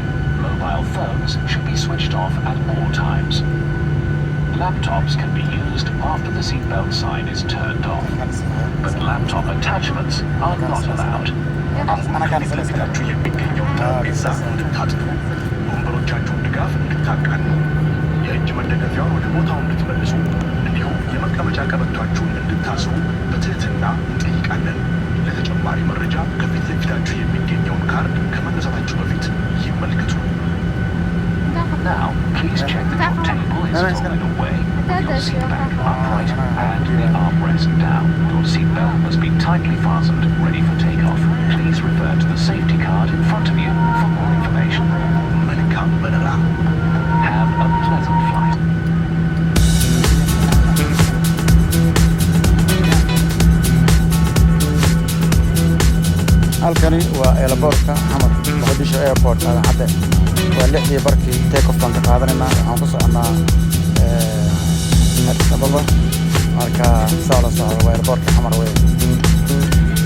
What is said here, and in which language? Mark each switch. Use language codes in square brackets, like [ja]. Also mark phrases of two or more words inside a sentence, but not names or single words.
[en] Mobile phones should be switched off at all times. Laptops can be used after the seatbelt sign is turned off, but laptop attachments are not allowed. [am] ከፊታችሁ የሚገኘውን ጠረጴዛ እንድታጥፉ፣ ወንበሮቻችሁን ድጋፍ እንድታቃኑ፣ የእጅ መደገፊያውን ወደ ቦታው እንድትመልሱ እንዲሁም የመቀመጫ ቀበቷችሁን እንድታስሩ በትህትና እንጠይቃለን። ለተጨማሪ መረጃ ከፊት ለፊታችሁ የሚገኘውን ካርድ ከመነሳታችሁ በፊት ይመልከቱ። [en] Now, please check that your table is folded away, your seat back upright, and the armrest down. Your seatbelt must be tightly fastened, ready for takeoff. Please refer to the safety card in front of you for more information. Welcome, Manila. Have a pleasant flight. [so] halkani waa airportka xamar Mogadisho airport aan hadda waa 6 barkii [en] take off [so] baan ka qaadanayna waxaan ku soconaa Addis Ababa marka soo la socdo waa airportka xamar weey